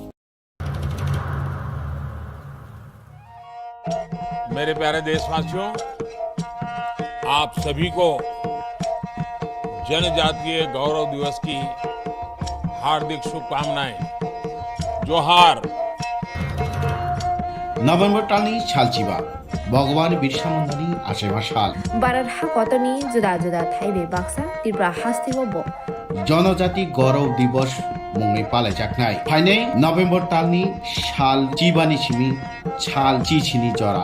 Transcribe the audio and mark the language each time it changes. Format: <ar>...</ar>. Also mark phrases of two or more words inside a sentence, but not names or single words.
<hi>मेरे प्यारे देशवासियों आप सभी को जनजातीय गौरव दिवस की हार्दिक शुभकामनाएं जोहार</hi> <brx>नभेम्बर टालनि सालचिबा भगवान बिरसा मुन्डानि आसेमा साल भारत हाकतनि जुदा जुदा थाइबे बाक्सा त्रिपुरा हास्तिगो जनजाति गौरव दिवस मुङै पालायजानाय फाइनै नभेम्बर टालनि साल चिबानि सिमी साल चिचिनि जरा</brx>